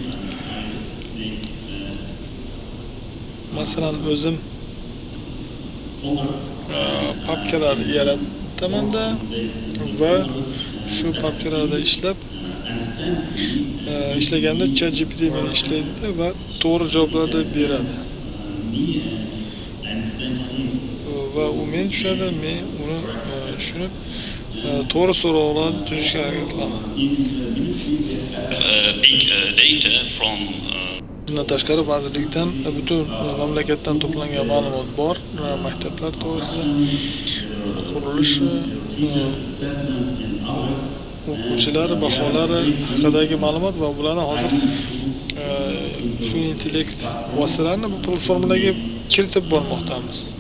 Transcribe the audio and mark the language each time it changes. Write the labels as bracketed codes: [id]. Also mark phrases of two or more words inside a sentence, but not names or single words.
[uz] Masalan, o'zim papkalar yarataman-da va shu papkalarda ishlaganda ChatGPT meni ishlaydi va to'g'ri javoblarni beradi. Va u men tushadi, men uni tushunib to'g'ri so'rovlarni tuzishga harakat qilaman. [en] Big data from [uz] Bundan tashqari vazirlikdan butun mamlakatdan to'plangan ma'lumot bor. Maktablar to'g'risida, qurilish, o'quvchilar baholari haqidagi ma'lumot va bularni hozir sun'iy intellekt vositalarini bu platformalarga kiritib bormoqdamiz.